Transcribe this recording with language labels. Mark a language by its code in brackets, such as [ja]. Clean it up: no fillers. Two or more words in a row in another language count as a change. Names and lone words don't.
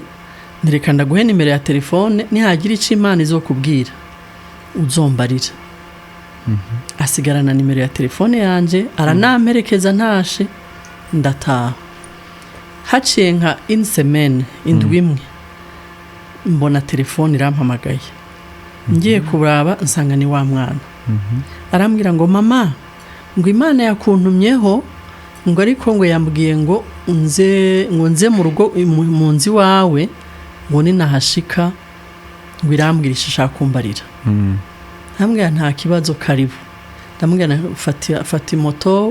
[rn] nireka ndaguhe nimero ya telefone nihagira ico Imana izokubwira uzombarira asigarana nimero ya telefone yanje aranamerekeza ntashe ndataha haciye nka [fr] une semaine [rn] indwi imwe mbona telefone irampamagaye ngiye kuraba nsanga ni wa mwana arambwira ngo mama ngo Imana yakuntumyeho ngo ariko ngo yambwiye ngo nze mu rugo mu nzi wawe ngo ninahashika ngo irambwira ishaka kumbarira hamwe nta kibazo karibu ndamubwira fati moto